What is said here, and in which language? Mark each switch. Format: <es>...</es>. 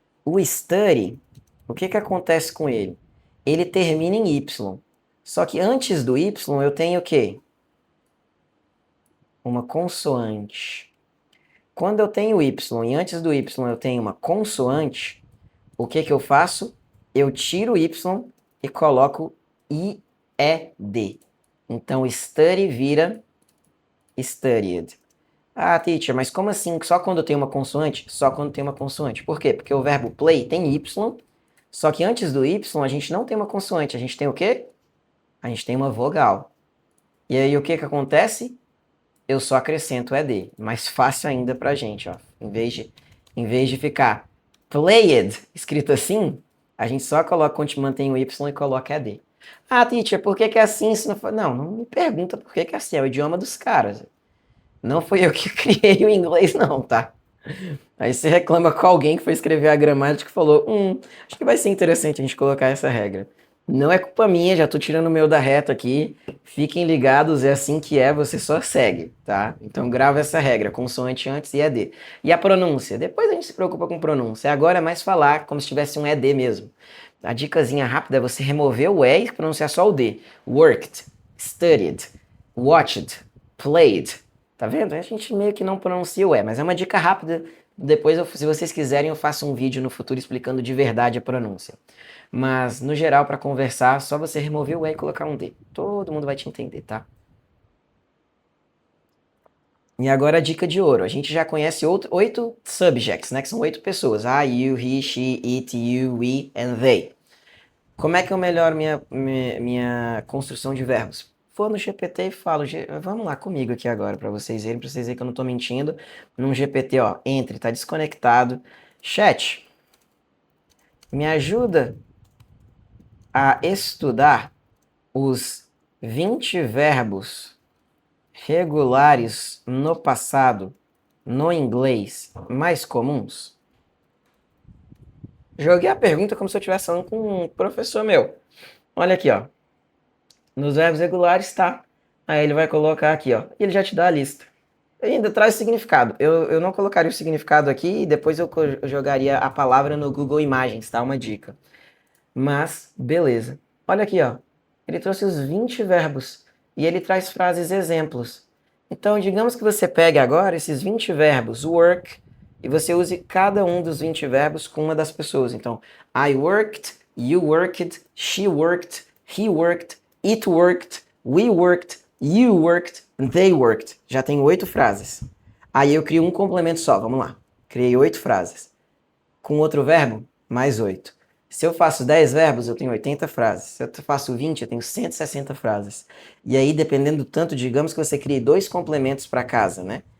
<pt>O study, o que acontece com ele? Ele termina em Y. Só que antes do Y eu tenho o quê? Uma consoante. Quando eu tenho Y e antes do Y eu tenho uma consoante, o que eu faço? Eu tiro o Y e coloco IED. Então, study vira studied. Ah, teacher, mas como assim? Só quando tem uma consoante? Só quando tem uma consoante. Por quê? Porque o verbo play tem Y, só que antes do Y a gente não tem uma consoante. A gente tem o quê? A gente tem uma vogal. E aí o que acontece? Eu só acrescento ED. Mais fácil ainda pra gente, ó. Em vez de ficar Played, escrito assim, a gente só coloca, mantém o Y e coloca ED. Ah, teacher, por que que é assim? Se não, não, não me pergunta por que que é assim, é o idioma dos caras. Não fui eu que criei o inglês, não, tá? Aí você reclama com alguém que foi escrever a gramática e falou: acho que vai ser interessante a gente colocar essa regra. Não é culpa minha, já tô tirando o meu da reta aqui. Fiquem ligados, é assim que é, você só segue, tá? Então grava essa regra, consoante antes e ED. E a pronúncia? Depois a gente se preocupa com pronúncia. Agora é mais falar como se tivesse um ED mesmo. A dicasinha rápida é você remover o E e pronunciar só o D.</pt> <en>Worked, studied, watched, played.</en> <pt>Tá vendo? A gente meio que não pronuncia o E, mas é uma dica rápida. Depois, se vocês quiserem, eu faço um vídeo no futuro explicando de verdade a pronúncia. Mas, no geral, para conversar, só você remover o E e colocar um D. Todo mundo vai te entender, tá? E agora a dica de ouro. A gente já conhece 8 subjects, né? Que são 8 pessoas.</pt> <en>I, you, he, she, it, you, we and they.</en> <pt>Como é que eu melhoro minha construção de verbos? Vou no GPT e falo, vamos lá comigo aqui agora, para vocês verem que eu não estou mentindo. Num GPT, ó, entre, tá desconectado. Chat, me ajuda a estudar os 20 verbos regulares no passado, no inglês, mais comuns? Joguei a pergunta como se eu estivesse falando com um professor meu. Olha aqui, ó. Nos verbos regulares tá. Aí ele vai colocar aqui, ó. E ele já te dá a lista. E ainda traz significado. Eu não colocaria o significado aqui e depois eu jogaria a palavra no Google Imagens, tá? Uma dica. Mas, beleza. Olha aqui, ó. Ele trouxe os 20 verbos. E ele traz frases exemplos. Então, digamos que você pegue agora esses 20 verbos, work, e você use cada um dos 20 verbos com uma das pessoas.</pt> <en>Então, I worked, you worked, she worked, he worked, it worked, we worked, you worked, they worked.</en> <pt>Já tem 8 frases. Aí eu crio um complemento só, vamos lá. Criei 8 frases. Com outro verbo, mais 8. Se eu faço 10 verbos, eu tenho 80 frases. Se eu faço 20, eu tenho 160 frases. E aí, dependendo do tanto, digamos que você crie 2 complementos para casa, né?</pt>